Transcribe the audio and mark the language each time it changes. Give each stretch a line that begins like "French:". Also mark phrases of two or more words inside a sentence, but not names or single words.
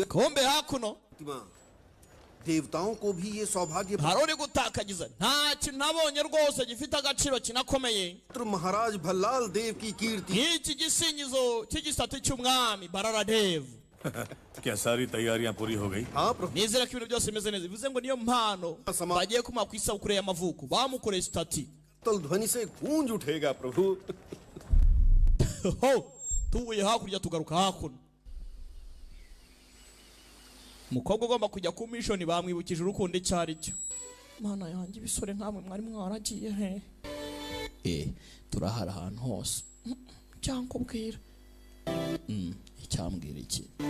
Kinyarwanda: kombe hakuno
Hindi: देवताओं को भी ये सौभाग्य
Kinyarwanda: harone gutakagiza nta kintu nabonye rwose gifite agaciro kinakomeye
Hindi: महाराज भल्लाल देव की कीर्ति
Kinyarwanda: iki gisingizo cy'igisate cy'umwami barara dev
Hindi: क्या सारी तैयारियां पूरी हो गई? हाँ प्रभु
Kinyarwanda: nizera ko ibintu byose bimeze neza bivuze ngo niyo mpano bagiye kumuha ku isabukuru y'amavuko bamukoreye stati
Hindi: तल ध्वनि से गूंज उठेगा प्रभु
Kinyarwanda: ho tuvuye hakurya tugaruka hakuno umukobwa ugomba kujya ku mission bamwibukije urukundo icyari cyo mana yanjye ibisore nkamwe mwari mwaragiye he turahara ahantu hose cyankubwira icyambwira iki